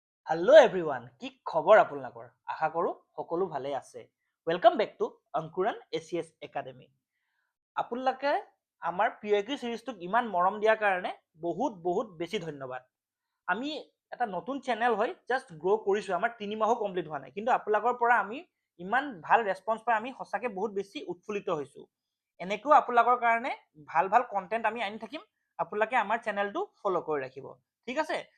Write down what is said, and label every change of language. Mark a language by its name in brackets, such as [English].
[English] Hello everyone, [Assamese] কি খবৰ আপোনালোকৰ? আশা কৰো সকলো ভালে আছে। [English] Welcome back to Ankuran ACS academy. [Assamese] আপোনালোকে আমাৰ পিএকি সিৰিজটোক ইমান মৰম দিয়াৰ কাৰণে বহুত বেছি ধন্যবাদ। আমি এটা নতুন চেনেল হয় জাস্ট গ্ৰো কৰিছো, আমাৰ 3 মাহো কমপ্লিট হোৱা নাই, কিন্তু আপোনালোকৰ পৰা আমি ইমান ভাল ৰেসপন্স পাই আমি সঁচাকে বহুত বেছি উৎফুল্লিত হৈছো। এনেকৈ আপোনালোকৰ কাৰণে ভাল কন্টেন্ট আমি আনি থাকিম, আপোনালোকে আমাৰ চেনেলটো ফলো কৰি ৰাখিব, ঠিক আছে?